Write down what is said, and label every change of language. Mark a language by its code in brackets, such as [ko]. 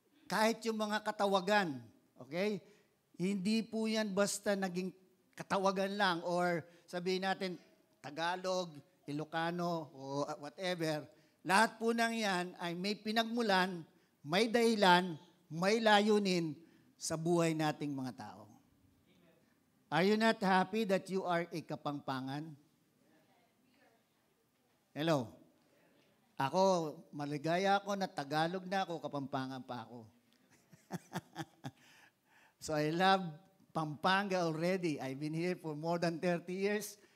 [tl] Kahit yung mga katawagan, okay? Hindi po yan basta naging katawagan lang or sabihin natin Tagalog, Ilocano, o whatever. Lahat po ng yan ay may pinagmulan, may dahilan, may layunin sa buhay nating mga tao. [en] Are you not happy that you are a Kapampangan? Hello? [tl] Ako, maligaya ako na Tagalog na ako, Kapampangan pa ako. [en] So I love Pampanga already. I've been here for more than 30 years.